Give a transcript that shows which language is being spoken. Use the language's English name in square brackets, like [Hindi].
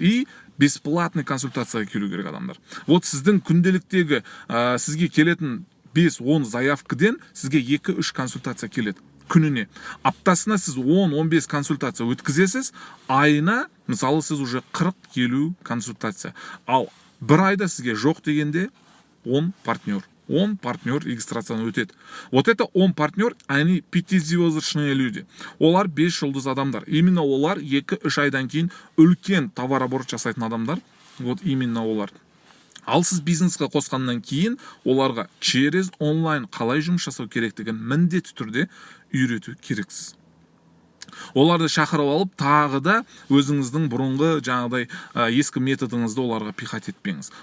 [Russian] И бесплатный [Kazakh] консультацияға келу керек адамдар. [Russian] Вот [Kazakh] сіздің күнделіктегі сізге келетін 5-10 заявкіден сізге 2-3 консультация келеді. Күніне. Аптасына сіз 10-15 консультация өткізесіз, айына, мысалы, сіз [Russian] уже [Kazakh] 40-50 консультация. Ал бір айда сізге жоқ дегенде 10 партнер. 10 партнер регистрацияны өтеді. [Russian] Вот это 10 партнер, они 5-звездочные люди. [Kazakh] Олар 5 жұлдыз адамдар. [Russian] Именно [Kazakh] олар 2-3 айдан кейін үлкен товарооборот жасайтын адамдар. [Russian] Вот именно [Kazakh] олар. Ал сіз бизнесқа қосқаннан кейін оларға [Russian] через [Kazakh] онлайн қалай жұмыс жасау керектігін міндетті түрде үйрету керексіз. Оларды шақырып алып, тағы да өзіңіздің бұрынғы жаңағыдай ескі методыңызды оларға [Russian] пихать [Kazakh] етпеңіз.